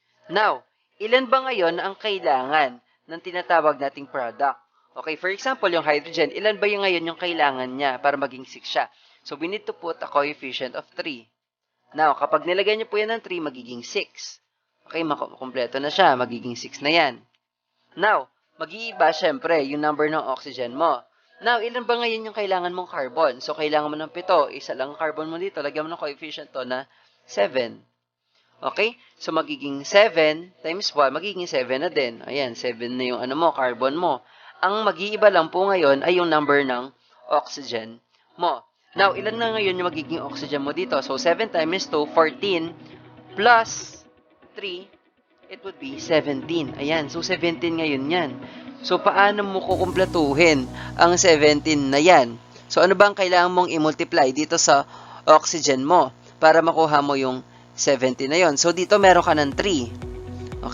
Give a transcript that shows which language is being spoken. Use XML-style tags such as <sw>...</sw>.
<tl>Now, ilan ba ngayon ang kailangan ng tinatawag nating product? Okay, for example, yung hydrogen, ilan ba yung ngayon yung kailangan niya para maging 6 siya?</tl> <en>So, we need to put a coefficient of 3.</en> <tl>Now, kapag nilagay niyo po yan ng 3, magiging 6. Okay, makumpleto na siya. Magiging 6 na yan. Now, mag-iiba, syempre, yung number ng oxygen mo. Now, ilan ba ngayon yung kailangan mong carbon? So, kailangan mo ng 7. Isa lang carbon mo dito. Lagyan mo ng coefficient to na 7. Okay? So, magiging 7 times 1, magiging 7 na din. Ayan, 7 na yung carbon mo. Ang mag-iiba lang po ngayon ay yung number ng oxygen mo. Now, ilan na ngayon yung magiging oxygen mo dito?</tl> <en>So, 7 times 2, 14, plus 3, it would be 17.</en> <tl>Ayan, so 17 ngayon yan. So, paano mo kukumpletuhin ang 17 na yan? So, ano ba ang kailangan mong i-multiply dito sa oxygen mo para makuha mo yung 17 na yon? So, dito meron ka ng 3.</tl>